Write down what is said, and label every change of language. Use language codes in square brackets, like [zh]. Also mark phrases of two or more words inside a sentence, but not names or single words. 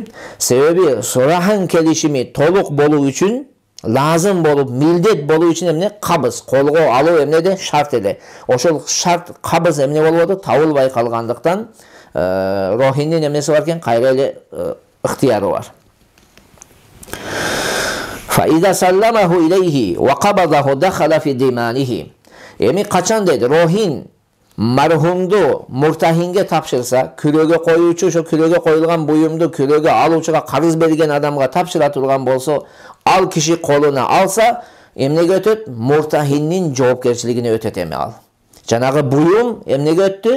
[ky] Себеби сурахын келишими толук болуу үчүн, лазым болуп, милдет болуу үчүн эмне? Кабыз, колго алуу эмнеде? Шарт эле. Ошол шарт кабыз эмне болбоду? Табылбай калгандыктан, рохиндин эмнеси бар экен? Кайра эле ыктыяры бар. [ar] فإذا سلمه إليه وقبضه دخل في ضمانه. [ky] Эми качан дейт? Рохин мархумду муртахинге тапшырса, күрөөгө коюучу ошо күрөөгө коюлган буюмду күрөөгө алуучуга карыз берген адамга тапшыра турган болсо, ал киши колуна алса, эмнеге өтөт? Муртахиндин жоопкерчилигине өтөт эми ал. Жанагы буюм эмнеге өттү?